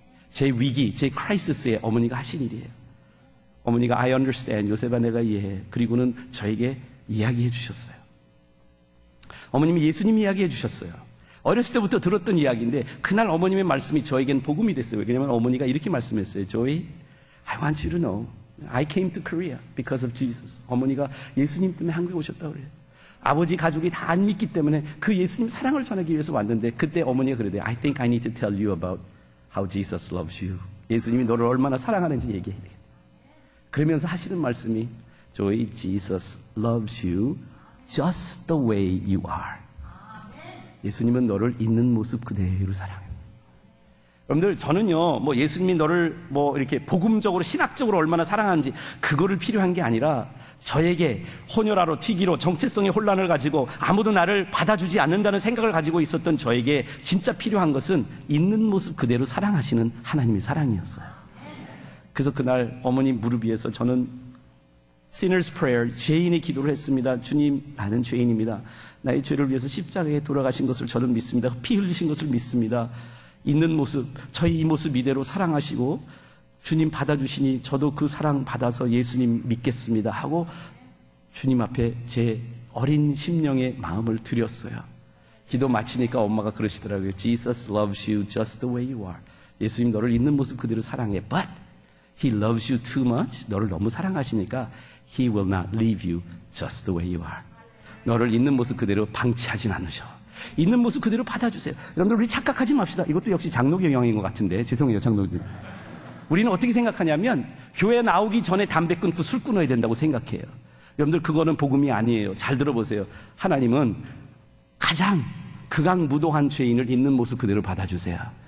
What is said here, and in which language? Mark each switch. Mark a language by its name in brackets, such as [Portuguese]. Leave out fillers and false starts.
[Korean] 제 위기, 제 크라이시스에 어머니가 하신 일이에요. 어머니가 [English] I understand, [Korean] 요셉아 내가 이해해. 그리고는 저에게 이야기해 주셨어요. 어머님이 예수님 이야기해 주셨어요. 어렸을 때부터 들었던 이야기인데 그날 어머님의 말씀이 저에겐 복음이 됐어요. 왜냐하면 어머니가 이렇게 말씀했어요. [English] Joey, I want you to know I came to Korea because of Jesus. [Korean] 어머니가 예수님 때문에 한국에 오셨다고 그래요. 아버지 가족이 다 안 믿기 때문에 그 예수님 사랑을 전하기 위해서 왔는데 그때 어머니가 그러대요. [English] I think I need to tell you about how Jesus loves you. [Korean] 예수님이 너를 얼마나 사랑하는지 얘기해야 돼. 그러면서 하시는 말씀이 [English] Joey, Jesus loves you just the way you are. [Korean] 예수님은 너를 있는 모습 그대로 사랑해요. 여러분들, 저는요, 예수님이 너를 이렇게 복음적으로, 신학적으로 얼마나 사랑하는지 그거를 필요한 게 아니라 저에게 혼혈하로 튀기로 정체성의 혼란을 가지고 아무도 나를 받아주지 않는다는 생각을 가지고 있었던 저에게 진짜 필요한 것은 있는 모습 그대로 사랑하시는 하나님의 사랑이었어요. 그래서 그날 어머니 무릎 위에서 저는 Sinner's Prayer, 죄인의 기도를 했습니다. 주님, 나는 죄인입니다. 나의 죄를 위해서 십자가에 돌아가신 것을 저는 믿습니다. 피 흘리신 것을 믿습니다. 있는 모습, 저희 이 모습 이대로 사랑하시고 주님 받아주시니 저도 그 사랑 받아서 예수님 믿겠습니다 하고 주님 앞에 제 어린 심령의 마음을 드렸어요. 기도 마치니까 엄마가 그러시더라고요. [English] Jesus loves you just the way you are. [Korean] 예수님 너를 있는 모습 그대로 사랑해. [English] But He loves you too much. [Korean] 너를 너무 사랑하시니까 [English] He will not leave you just the way you are. [Korean] 너를 있는 모습 그대로 방치하진 않으셔. 있는 모습 그대로 받아주세요. 여러분들, 우리 착각하지 맙시다. 이것도 역시 장로교 영향인 것 같은데, 죄송해요, 장로님. 우리는 어떻게 생각하냐면 교회 나오기 전에 담배 끊고 술 끊어야 된다고 생각해요. 여러분들, 그거는 복음이 아니에요. 잘 들어보세요. 하나님은 가장 극악무도한 죄인을 있는 모습 그대로 받아주세요.